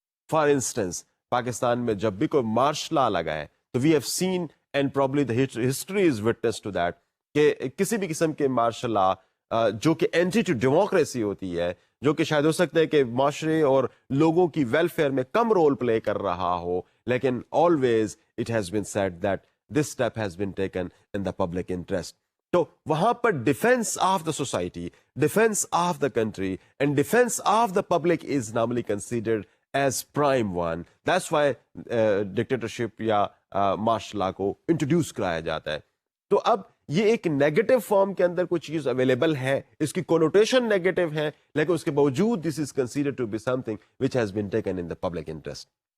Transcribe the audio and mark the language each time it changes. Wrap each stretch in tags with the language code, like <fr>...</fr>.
<en>for instance</en> <ur>Pakistan میں جب بھی کوئی مارشل لا لگا ہے تو</ur> <en>we have seen and probably the history is witness to that</en> <ur>کہ کسی بھی قسم کے مارشل لا جو کہ اینٹی ٹو ڈیموکریسی ہوتی ہے، جو کہ شاید ہو سکتا ہے کہ معاشرے اور لوگوں کی ویلفیئر میں کم رول پلے کر رہا ہو، لیکن</ur> <en>Always it has been said that this step has been taken in the public interest.</en> <ur>تو وہاں پر</ur> <en>Defence of the society, defence of the country and defence of the public is normally considered as prime one. That's why</en> <ur>dictatorship یا martial law کو introduce کرایا جاتا ہے. تو اب یہ ایک نیگیٹو فارم کے اندر کوئی چیز اویلیبل ہے، اس کی کنوٹیشن نیگیٹو ہے، لیکن اس کے باوجود</ur> <en>This is considered to be some thing which has been taken in the public interest.</en>